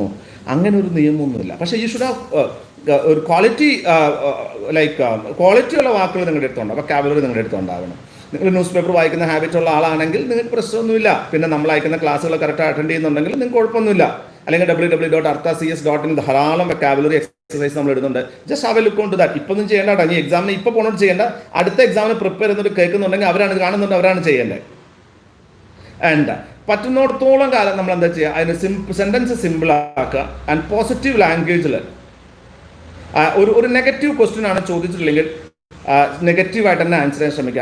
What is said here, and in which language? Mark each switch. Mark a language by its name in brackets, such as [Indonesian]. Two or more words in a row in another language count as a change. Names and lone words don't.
[Malayalam] അങ്ങനെ ഒരു നിയമമൊന്നുമില്ല. പക്ഷേ [English] you should have [Malayalam] ഒരു ക്വാളിറ്റിയുള്ള വാക്കുകൾ നിങ്ങളുടെ അടുത്തുണ്ടാവും. വൊക്കാബുലറി നിങ്ങളുടെ അടുത്തുണ്ടാവണം. നിങ്ങൾ [English] news paper [Malayalam] വായിക്കുന്ന ഹാബിറ്റ് ഉള്ള ആളാണെങ്കിൽ നിങ്ങൾക്ക് പ്രശ്നമൊന്നുമില്ല. പിന്നെ നമ്മൾ അയക്കുന്ന ക്ലാസ്സുകൾ [English] correct attend [Malayalam] ചെയ്യുന്നുണ്ടെങ്കിൽ നിങ്ങൾക്ക് കുഴപ്പമൊന്നുമില്ല. അല്ലെങ്കിൽ www.arthacs.in ധാരാളം [English] vocabulary exercise [Malayalam] നമ്മൾ ഇടുന്നുണ്ട്. [English] Just have a look on to that. [Malayalam] ഇപ്പം ഒന്നും ചെയ്യേണ്ട കേട്ടോ. ഈ എക്സാമിന് ഇപ്പോൾ പോകണോട്ട് ചെയ്യേണ്ട. അടുത്ത എക്സാമിന് പ്രിപ്പയർ ചെയ്യുന്നത് കേൾക്കുന്നുണ്ടെങ്കിൽ അവരാണ് കാണുന്നുണ്ട്, അവരാണ് ചെയ്യേണ്ടത്. ആൻഡ് പറ്റുന്നിടത്തോളം കാലം നമ്മൾ എന്താ ചെയ്യുക? അതിന് [English] sentence simple [Malayalam] ആക്കുക. ആൻഡ് [English] positive language-il [Malayalam] ഒരു [English] negative question [Malayalam] ആണ് ചോദിച്ചിട്ടില്ലെങ്കിൽ നെഗറ്റീവായിട്ട് തന്നെ ആൻസർ ചെയ്യാൻ ശ്രമിക്കുക.